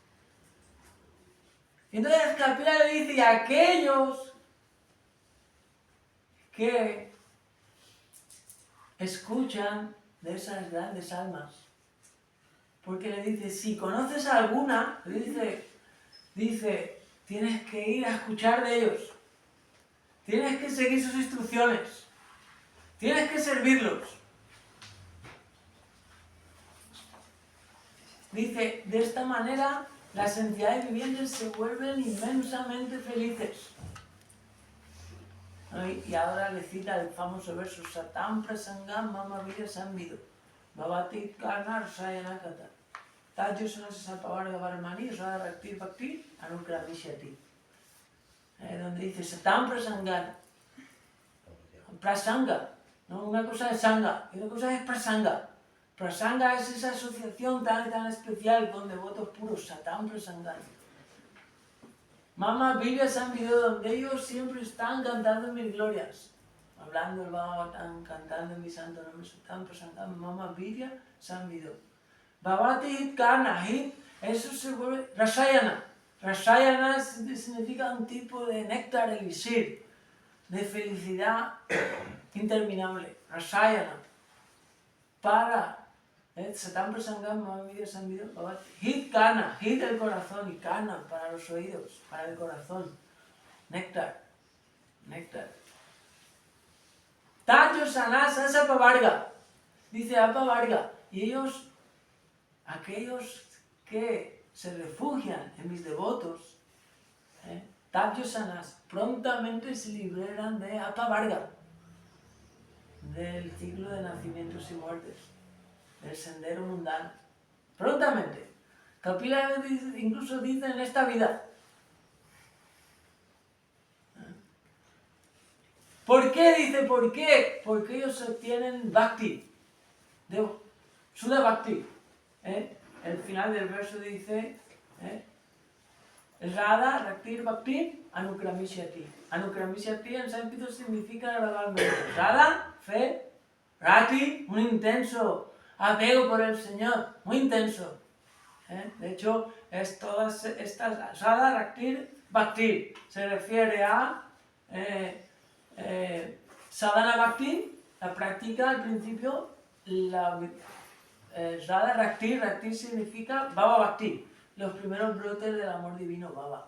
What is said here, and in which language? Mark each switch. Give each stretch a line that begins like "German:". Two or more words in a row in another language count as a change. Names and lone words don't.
Spanish: Y entonces Kapila le dice, y aquellos que escuchan de esas grandes almas, porque le dice, si conoces a alguna, dice, tienes que ir a escuchar de ellos, tienes que seguir sus instrucciones, tienes que servirlos. Dice, de esta manera las entidades vivientes se vuelven inmensamente felices. Y ahora le cita el famoso verso,
Sanskrit: Satam prasangam mama vida samvido, bhavati karnar sayanakata, tajyosana sapavarga varmani, rada raktir bhakti, anukravishyati.
Spanish: Donde dice
Sanskrit: Satam prasangam, prasanga,
Spanish: ¿no? Una cosa es sanga y otra cosa es prasanga. Prasanga es esa asociación tan especial con devotos puros,
Sanskrit: Satam prasangam. Mama Virya Samvido,
Spanish: donde ellos siempre están cantando mis glorias, hablando el Bhagavatam, cantando mi santo nombre,
Sanskrit: Satam prasangam, Mama Virya Samvido. Bhavati hit karna,
Spanish: hit, eso se vuelve Rasayana. Rasayana significa un tipo de néctar, elixir, de felicidad interminable. Rasayana.
Sanskrit: Para Satam prasangam mama vidya samvido bhavati. Hit kana,
Spanish: hit el corazón, y kana para los oídos, para el corazón.
Sanskrit: Néctar. Tayo sanasa apavarga.
Spanish: Dice apavarga. Y ellos, aquellos que se refugian en mis devotos,
Sanskrit: Tayo sanas,
Spanish: prontamente se liberan de apavarga, del ciclo de nacimientos y muertes, del sendero mundano. Prontamente. Kapila incluso dice en esta vida. ¿Por qué? Dice, ¿por qué? Porque ellos obtienen bhakti,
Sanskrit: Sudha bhakti.
Spanish: El final del verso dice,
Sanskrit: Radha raktir bhakti anukramishyati.
Spanish: Anukramishyati en sánscrito significa gradualmente. Radha, fe, rati, un intenso apego por el Señor, muy intenso. De hecho, es todas estas,
Sanskrit: Radha raktir bhakti,
Spanish: se refiere a
Sanskrit: sadhana bhakti,
Spanish: la práctica al principio,
Sanskrit: Radha raktir
Spanish: significa
Sanskrit: bhava bhakti,
Spanish: los primeros brotes del amor divino, bhava.